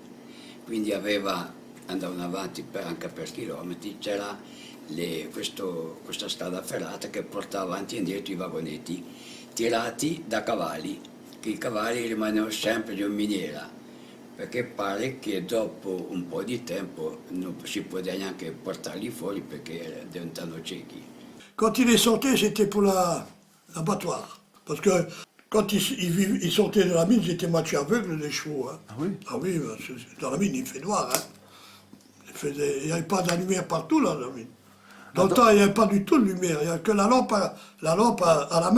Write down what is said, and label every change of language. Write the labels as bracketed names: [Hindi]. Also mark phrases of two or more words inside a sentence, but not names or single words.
[Italian] Quindi andavano avanti anche per chilometri, c'era questa strada ferrata che portava avanti e indietro i vagonetti, tirati da cavalli, che i cavalli rimanevano sempre in miniera, perché pare che dopo un po' di tempo non si poteva neanche portarli fuori perché diventavano ciechi. [French] Quand il est sorti, c'était pour l'abattoir. Parce que quand ils sortaient de la mine, ils étaient moitié aveugles, les chevaux. Hein. Ah oui? Ah oui, dans la mine, il fait noir. Hein. Il n'y avait pas de lumière partout là, dans la mine. Dans le temps, il n'y avait pas du tout de lumière. Il n'y avait que la lampe à la main.